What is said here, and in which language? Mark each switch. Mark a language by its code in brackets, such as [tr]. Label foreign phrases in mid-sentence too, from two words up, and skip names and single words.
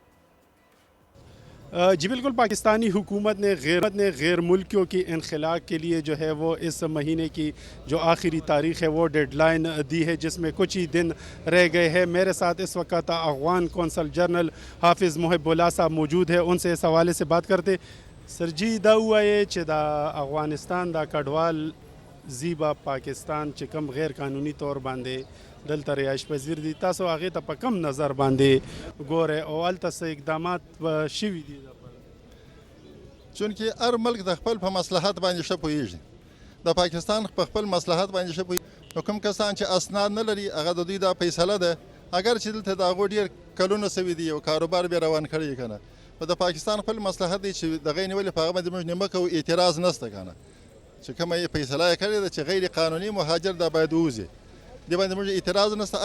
[ur] جی بالکل، پاکستانی حکومت نے غیر ملکیوں کی انخلاء کے لیے جو ہے وہ اس مہینے کی جو آخری تاریخ ہے وہ ڈیڈ لائن دی ہے، جس میں کچھ ہی دن رہ گئے ہیں۔ میرے ساتھ اس وقت افغان کونسل جنرل حافظ محب اللہ صاحب موجود ہے، ان سے اس حوالے سے بات کرتے۔ [ps] سر جی دا وایي چې دا افغانستان دا کډوال زیبا پاکستان چې کوم غیر قانوني طور باندې دلته رهایش پذیر دي، تاسو هغې ته په کم نظر باندې ګورئ او هلته څه اقدامات شوي دي؟ چونکې هر ملک د خپل په مصلحت باندې ښه پوهېږي، د پاکستان په خپل مصلحت باندې ښه پوهېږي، نو کوم کسان چې اسناد نه لري هغه د دوی دا فیصله ده، اگر چې دلته د هغو ډېر کلونه سوي دي او کاروبار بیا روان کړی که نه، خو د پاکستان خپل مصلحت دی چې د هغې نیولې په هغه باندې موږ نیمه کوو، اعتراض نشته که نه، چې کومه یې فیصله یې کړې ده چې غیر قانوني مهاجر دا باید ووځي، دې باندې موږ اعتراض نشته.